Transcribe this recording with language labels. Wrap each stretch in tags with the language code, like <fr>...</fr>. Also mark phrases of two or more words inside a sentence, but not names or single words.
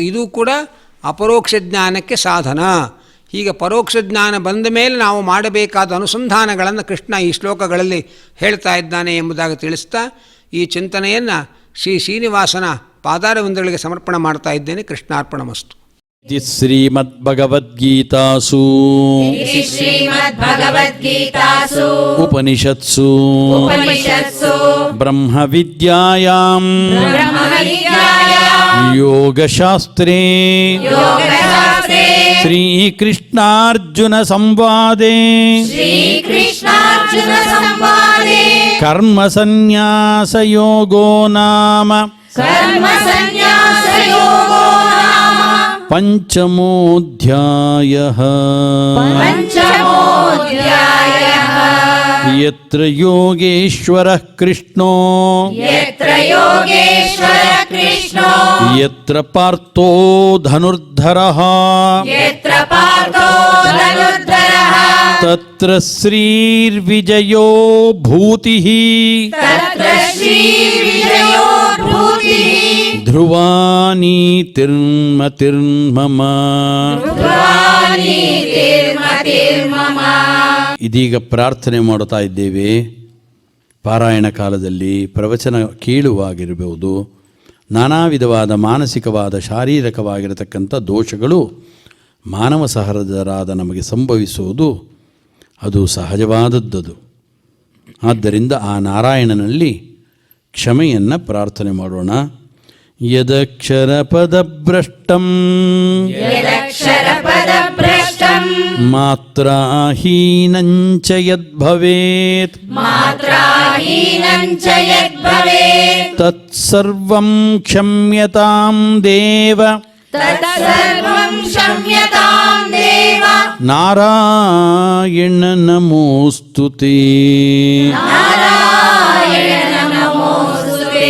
<kn>ಇದು ಕೂಡ ಅಪರೋಕ್ಷ ಜ್ಞಾನಕ್ಕೆ ಸಾಧನ. ಹೀಗೆ ಪರೋಕ್ಷ ಜ್ಞಾನ ಬಂದ ಮೇಲೆ ನಾವು ಮಾಡಬೇಕಾದ ಅನುಸಂಧಾನಗಳನ್ನು ಕೃಷ್ಣ ಈ ಶ್ಲೋಕಗಳಲ್ಲಿ ಹೇಳ್ತಾ ಇದ್ದಾನೆ ಎಂಬುದಾಗಿ ತಿಳಿಸ್ತಾ ಈ ಚಿಂತನೆಯನ್ನು ಶ್ರೀನಿವಾಸನ ಪಾದಾರವಿಂದಗಳಿಗೆ ಸಮರ್ಪಣೆ ಮಾಡ್ತಾ ಇದ್ದೇನೆ.</kn> <sa>ಕೃಷ್ಣಾರ್ಪಣಮಸ್ತು. ಶ್ರೀಮದ್ಭಗವದ್ಗೀತಾಸು ಶ್ರೀಮದ್ಭಗವದ್ಗೀತಾಸು ಉಪನಿಷತ್ಸು ಉಪನಿಷತ್ಸು ಬ್ರಹ್ಮವಿದ್ಯಾಯಾಂ ಬ್ರಹ್ಮವಿದ್ಯಾಯಾಂ ಯೋಗಶಾಸ್ತ್ರೇ ಯೋಗಶಾಸ್ತ್ರೇ ಶ್ರೀಕೃಷ್ಣಾರ್ಜುನ ಸಂವಾದೇ ಶ್ರೀಕೃಷ್ಣಾರ್ಜುನ ಸಂವಾದೇ ಕರ್ಮಸನ್ಯಾಸಯೋಗೋ ನಾಮ ಕರ್ಮಸನ್ಯಾಸಯೋಗೋ ನಾಮ ಪಂಚಮೋಧ್ಯಾಯಃ. ಪಂಚಮೋಧ್ಯಾಯಃ. ಯತ್ರ ಯೋಗೇಶ್ವರಃ ಕೃಷ್ಣೋ ಯತ್ರ ಯೋಗೇಶ್ವರ ಕೃಷ್ಣೋ ಯತ್ರ ಪಾರ್ಥೋ ಧನುರ್ಧರಃ ಯತ್ರ ಪಾರ್ಥೋ ಧನುರ್ಧರಃ ತತ್ರ ಶ್ರೀರ್ವಿಜಯೋ ಭೂತಿಃ ತತ್ರ ಶ್ರೀವಿಜಯೋ ಭೂತಿಃ ಧ್ರುವ ನೀತಿರ್ಮತಿರ್ಮಮ. ಧ್ರುವಾನೀತಿರ್ಮತಿರ್ಮಮ.</sa> <kn>ಇದೀಗ ಪ್ರಾರ್ಥನೆ ಮಾಡುತ್ತಾ ಇದ್ದೇವೆ. ಪಾರಾಯಣ ಕಾಲದಲ್ಲಿ ಪ್ರವಚನ ಕೇಳುವಾಗಿರಬಹುದು, ನಾನಾ ವಿಧವಾದ ಮಾನಸಿಕವಾದ ಶಾರೀರಿಕವಾಗಿರತಕ್ಕಂಥ ದೋಷಗಳು ಮಾನವ ಸಹಜರಾದ ನಮಗೆ ಸಂಭವಿಸುವುದು ಅದು ಸಹಜವಾದದ್ದು. ಆದ್ದರಿಂದ ಆ ನಾರಾಯಣನಲ್ಲಿ ಕ್ಷಮೆಯನ್ನು ಪ್ರಾರ್ಥನೆ ಮಾಡೋಣ.</kn> <sa>ಯದಕ್ಷರ ಪದಭ್ರಷ್ಟಂ ಯದಕ್ಷರಪದಭ್ರಷ್ಟಂ ಮಾತ್ರಾಹೀನಂಚ ಯದ್ಭವೇತ್ ಮಾತ್ರಾಹೀನಂ ಚ ಯದ್ಭವೇತ್ ತತ್ಸರ್ವಂ ಕ್ಷಮ್ಯತಾಂ ದೇವ ತತ್ಸರ್ವಂ ಕ್ಷಮ್ಯತಾಂ ದೇವ ನಾರಾಯಣ ನಮೋಸ್ತುತೇ. ನಾರಾಯಣ ನಮೋಸ್ತುತೇ.</sa>